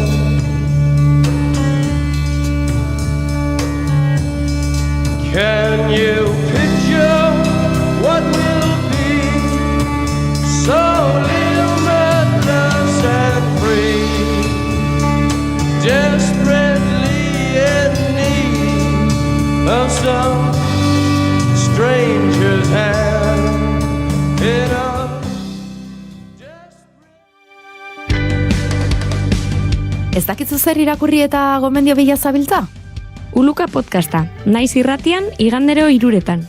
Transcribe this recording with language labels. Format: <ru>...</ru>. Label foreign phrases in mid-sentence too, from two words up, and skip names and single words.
<en>Can you picture what will be so limitless and free, desperately in need of some stranger's hand in a</en> <eu>Ez dakizu zer irakurri eta gomendio bila zabiltza? Uluka podcasta, Naiz Irratian, igandero 3:00.</eu>